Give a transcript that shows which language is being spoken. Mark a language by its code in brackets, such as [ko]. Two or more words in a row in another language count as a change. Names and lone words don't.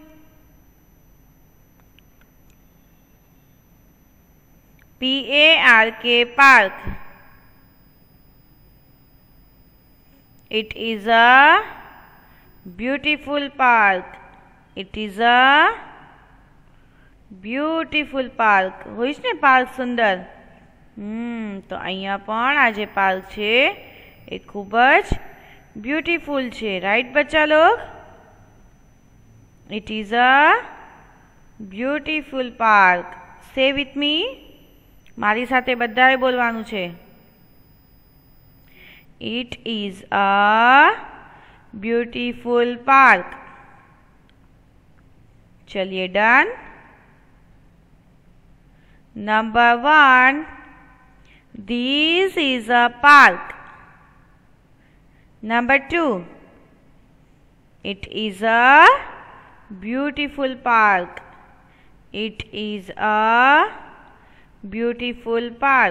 [en] PARK park. It is a beautiful park. It is a beautiful park. [gu] હોઇશ ને પાર્ક સુંદર. તો અહીંયા પણ આ જે પાર્ક છે એ ખૂબ જ બ્યૂટીફુલ છે. [hi] राइट बच्चा लोग? [en] It is a beautiful park. Say with me. [gu] મારી સાથે બધાએ બોલવાનું છે. [en] It is a beautiful park. चलिए done. number 1 this is a park. Number 2 it is a beautiful park. It is a beautiful park.